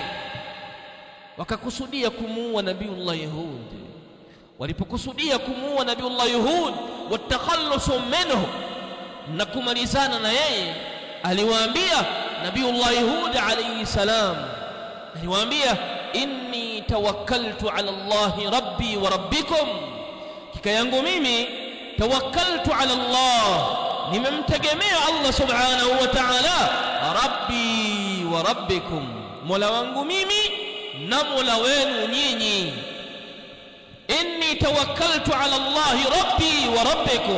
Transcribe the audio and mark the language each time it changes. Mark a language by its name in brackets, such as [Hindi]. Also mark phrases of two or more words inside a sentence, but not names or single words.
[Swahili] Wakakusudia kumuua Nabiullah Hud. Walipokusudia kumuua Nabiullah Hud [Arabic] ويتخلصوا منه, [Swahili] na kumalizana na yeye, aliwaambia Nabiullah Hud [Arabic] عليه السلام, [Swahili] aliwaambia [Arabic] إني توكلت على الله ربي وربكم, [Swahili] kika yangu mimi [Arabic] توكلت على الله, [Swahili] nimemtegemea [Arabic] الله سبحانه وتعالى, ربي وربكم, [Swahili] mola wangu mimi na mola wenu nyinyi. [Arabic] إني توكلت على الله ربي وربكم.